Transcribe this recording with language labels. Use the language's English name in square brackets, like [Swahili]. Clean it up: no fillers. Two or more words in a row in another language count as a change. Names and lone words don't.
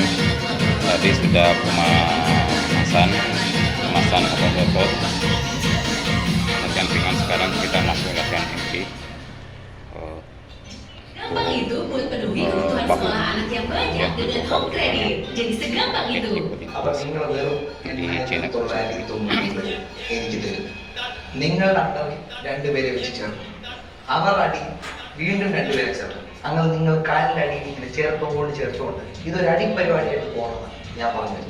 [Indonesian] Tadi sudah pemanasan otot-otot, latihan ringan. Sekarang kita masuk latihan inti. Gampang itu buat penuhi kebutuhan sekolah anak yang banyak dengan Home Credit. Jadi segampang itu. [Malayalam] അപ്പോൾ നിങ്ങൾ വെറും എനിക്കിത് നിങ്ങളുടെ അണ്ടറിൽ രണ്ടുപേരെ വെച്ച് ചേർക്കും. അവർ അടി വീണ്ടും രണ്ടുപേരെ ചേർക്കും. അങ്ങനെ നിങ്ങൾ കാലിൻ്റെ അടിയിൽ ഇങ്ങനെ ചേർത്തുകൊണ്ട് ഇതൊരു അടി പരിപാടിയായിട്ട് പോകണമെന്നാണ് ഞാൻ പറഞ്ഞത്.